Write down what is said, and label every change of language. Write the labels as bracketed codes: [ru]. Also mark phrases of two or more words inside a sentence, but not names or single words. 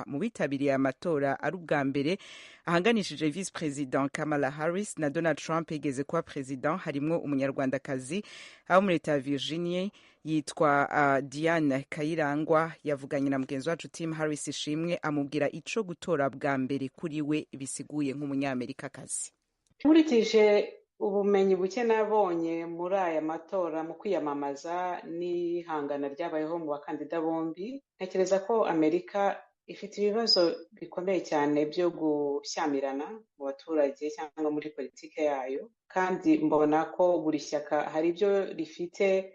[rn] Mu bitabiriye amatora ari ubwa mbere ahanganishije [en] vice president [rn] Kamala Harris na Donald Trump yigeze kuba president, harimwo umunyarwandakazi abo muri leta ya Virginia yitwa Diane Kayirangwa. Yavuganye na mugenzi wacu Tim Harris Ishimwe amubwira ico gutora bwa mbere kuri we bisiguye nk'umunyamerikakazi. [rw] Nkurikije ubumenyi buke nabonye muri aya matora mu kwiyamamaza n'ihangana ryabayeho mu bakandida bombi, ntekereza ko Amerika ifite ibibazo bikomeye cyane byo gushyamirana mu baturage cyangwa muri politike yayo, kandi mbona ko buri shyaka hari ibyo rifite.